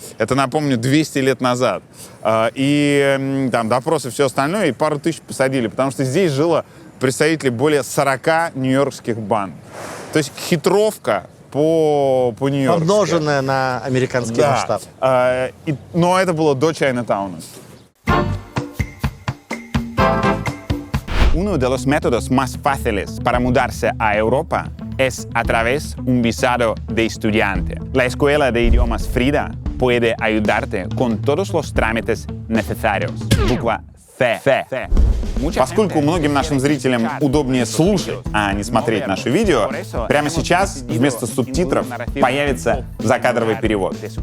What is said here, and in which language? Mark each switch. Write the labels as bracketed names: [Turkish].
[Russian] Это, напомню, 200 лет назад. И там допросы, все остальное, и пару тысяч посадили, потому что здесь жило представителей более 40 нью-йоркских банд. То есть хитровка по-нью-йоркски. Помноженная на американский масштаб. Но это было до Чайнатауна. [Spanish] Uno de los métodos más fáciles para mudarse a Europa es a través de un visado de estudiante. La Escuela de Idiomas Frida puede ayudarte con todos los trámites necesarios. [Russian] Буква Ф. Поскольку многим нашим зрителям удобнее слушать, а не смотреть наши видео, прямо сейчас вместо субтитров появится закадровый перевод.